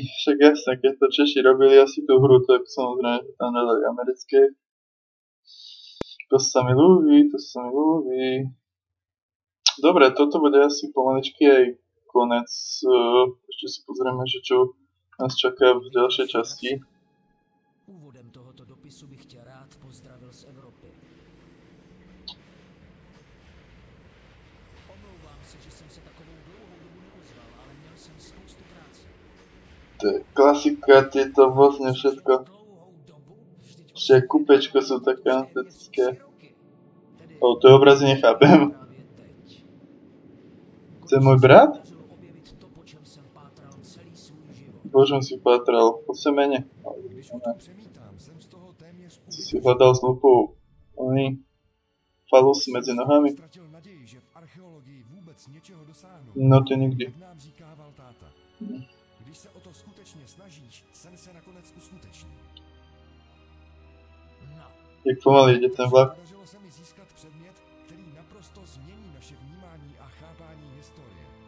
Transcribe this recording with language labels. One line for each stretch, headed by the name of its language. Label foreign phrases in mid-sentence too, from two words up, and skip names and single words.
Slovak: Však jasné, keď to Češi robili asi tú hru, tak samozrejme tam dali americké. To sa mi ľúbi, to sa mi ľúbi. Dobre, toto bude asi pomaličky aj konec. Ešte si pozrieme, že čo nás čaká v ďalšej časti.
Czech: Úvodem tohoto dopisu bych tě rád pozdravil z Evropy. Omlouvám se, že jsem se takovou dlouhou dobu neozval, ale měl jsem spoustu práce.
Slovak: To je klasika, tieto vlastne všetko. Ešte kúpečko sú také antetické. To je obrazy nechápem. To je môj brat? Božom si pátral po semene. Si si hľadal s lupou falus medzi nohami. No to nikdy.
Czech: Když se o to skutečně snažíš, sen se nakonec uskuteční.
Slovak: Jak pomaly ide ten vlak.
Czech: Podařilo se mi získat předmět, který naprosto změní naše vnímání a chápání historie.